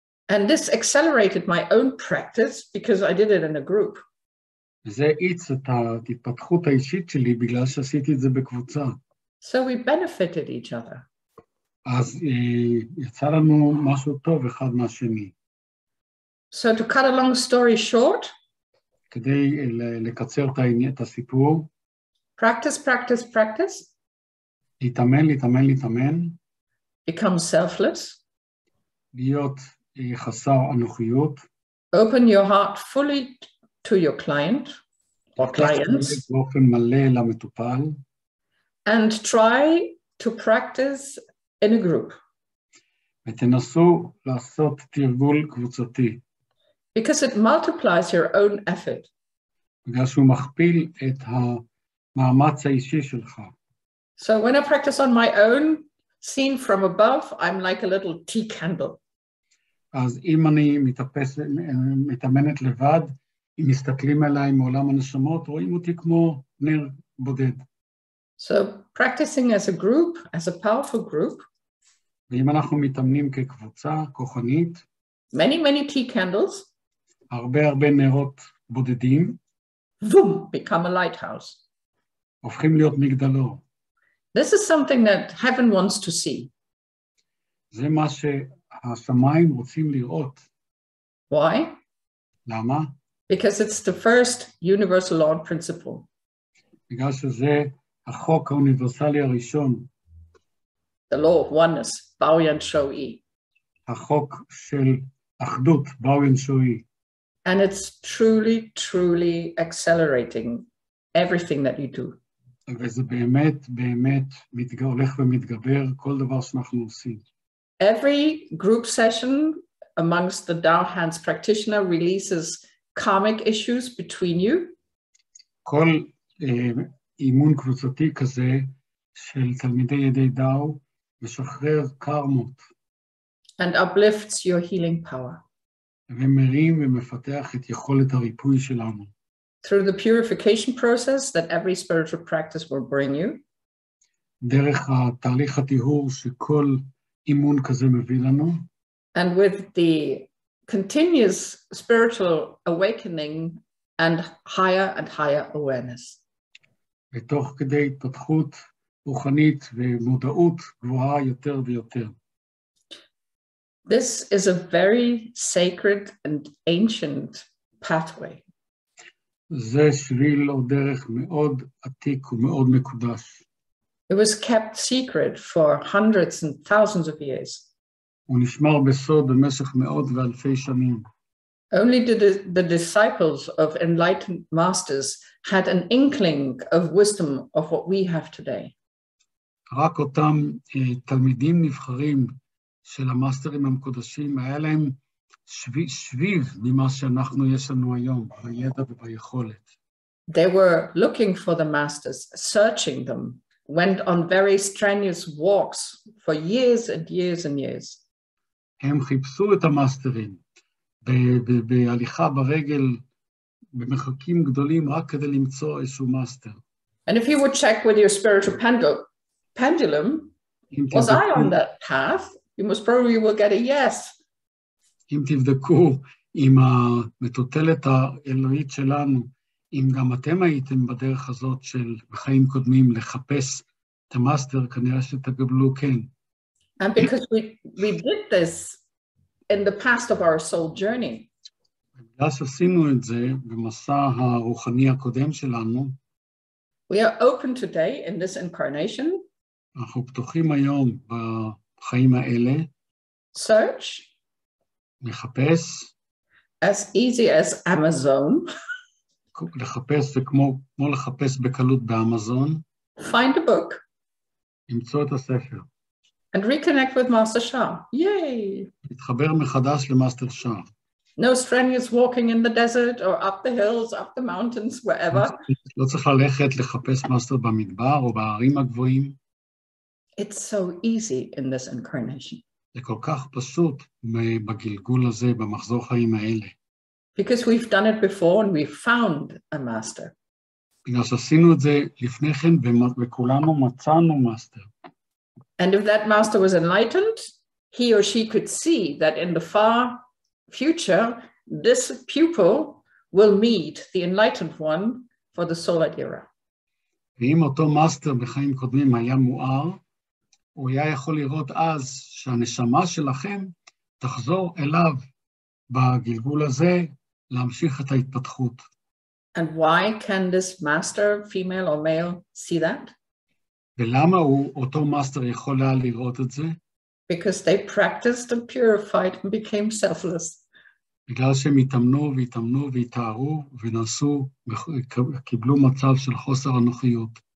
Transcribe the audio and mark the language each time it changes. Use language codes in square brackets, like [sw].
[en] And this accelerated my own practice because I did it in a group. [he] וזה האיץ את ההתפתחות האישית שלי בגלל שעשיתי את זה בקבוצה. [en] So we benefited each other. [he] אז יצא לנו משהו טוב אחד מהשני. [en] So to cut a long story short, [he] כדי לקצר את הסיפור, [en] practice, practice, practice. [he] להתאמן. [en] Become selfless. [he] להיות חסר אנוכיות. [en] Open your heart fully to your client or clients. [he] באופן מלא למטופל. [en] and try to practice in a group. [he] ותנסו לעשות תרגול קבוצתי. [en] Because it multiplies your own effort. [he] בגלל שהוא מכפיל את המאמץ האישי שלך. [en] So when I practice on my own, seen from above, I'm like a little tea candle. [he] אז אם אני מתאמנת לבד, אם מסתכלים עליי מעולם הנשמות, רואים אותי כמו נר בודד. [en] So practicing as a group, as a powerful group, [he] ואם אנחנו מתאמנים כקבוצה כוחנית, [en] many tea candles, [he] הרבה נרות בודדים, [en] boom, become a lighthouse. [he] הופכים להיות מגדלור. [en] This is something that heaven wants to see. [he] זה מה שהשמיים רוצים לראות. [en] Why? [he] למה? [en] Because it's the first universal law and principle. [he] בגלל שזה החוק האוניברסלי הראשון. [en] The law of oneness, Baoyan Shouyi. [he] החוק של אחדות, באוין שואי. [en] And it's truly accelerating everything that you do. [he] וזה באמת הולך ומתגבר כל דבר שאנחנו עושים. [en] Every group session amongst the Tao Hands practitioner releases karmic issues between you. [he] כל אימון קבוצתי כזה של תלמידי ידי דאו משחרר קרמות. [en] And uplifts your healing power. [he] ומרים ומפתח את יכולת הריפוי שלנו. [en] Through the purification process that every spiritual practice will bring you. [he] דרך התהליך הטיהור שכל אימון כזה מביא לנו. [en] And with the continuous spiritual awakening and higher awareness. [he] ותוך כדי התפתחות רוחנית ומודעות גבוהה יותר ויותר. [en] This is a very sacred and ancient pathway. [he] זה שביל או דרך מאוד עתיק ומאוד מקודש. [en] It was kept secret for hundreds and thousands of years. [he] הוא נשמר בסוד במשך מאות ואלפי שנים. [en] Only the disciples of enlightened masters had an inkling of wisdom of what we have today. [he] רק אותם תלמידים נבחרים של המאסטרים המקודשים, היה להם שביב ממה שאנחנו יש לנו היום, בידע וביכולת. [en] They were looking for the masters, searching them, went on very strenuous walks for years and years and years. [he] הם חיפשו את המאסטרים בהליכה ברגל, במרחקים גדולים, רק כדי למצוא איזשהו מאסטר. [en] And if you would check with your spiritual pendulum, was I on that path? You most probably will get a yes. [he] אם תבדקו עם המטוטלת האלוהית שלנו, אם גם אתם הייתם בדרך הזאת של בחיים קודמים לחפש את המאסטר, כנראה שתקבלו כן. [en] And because we did this in the past of our soul journey. [he] בגלל שעשינו את זה במסע הרוחני הקודם שלנו, [en] we are open today in this incarnation. [he] אנחנו פתוחים היום בחיים האלה. [en] Search. [he] לחפש. [en] As easy as Amazon. [he] לחפש זה כמו לחפש בקלות באמזון. [en] Find a book. [he] למצוא את הספר. [en] And reconnect with Master Shah. Yay! [he] להתחבר מחדש למאסטר שאה. [en] No strenuous walking in the desert or up the hills, up the mountains, wherever. [he] לא צריך ללכת לחפש מאסטר במדבר או בערים הגבוהים. [en] It's so easy in this incarnation. [he] זה כל כך פשוט בגלגול הזה, במחזור חיים האלה. [en] Because we've done it before and we've found a master. [he] בגלל שעשינו את זה לפני כן וכולנו מצאנו מאסטר. [en] And if that master was enlightened, he or she could see that in the far future, this pupil will meet the enlightened one for the solar era. [he] ואם אותו מאסטר בחיים קודמים היה מואר, הוא היה יכול לראות אז שהנשמה שלכם תחזור אליו בגלגול הזה, להמשיך את ההתפתחות. [en] And why can this master, female or male, see that? [he] ולמה אותו מאסטר יכול היה לראות את זה? [en] Because they practiced and purified and became selfless. [he] בגלל שהם התאמנו והתאמנו והתארו ונסו, קיבלו מצב של חוסר אנוכיות.